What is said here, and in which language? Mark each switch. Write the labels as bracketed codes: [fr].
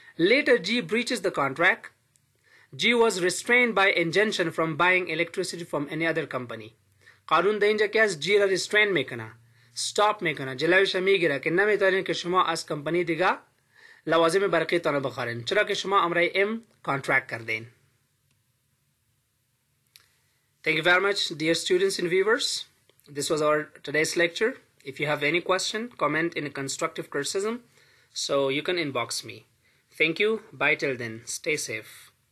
[en] Later G breaches the contract. G was restrained by injunction from buying electricity from any other company. [fa] قانون در اینجا که از G را restrain میکنه، stop میکنه، جلویش میگیره که نمیتونین که شما از کمپانی دیگه لوازم برقی تان بخرین چرا که شما امرای M contract کردین. [en] Thank you very much, dear students and viewers. This was our today's lecture. If you have any question, comment in a constructive criticism, so you can inbox me. Thank you. Bye till then. Stay safe.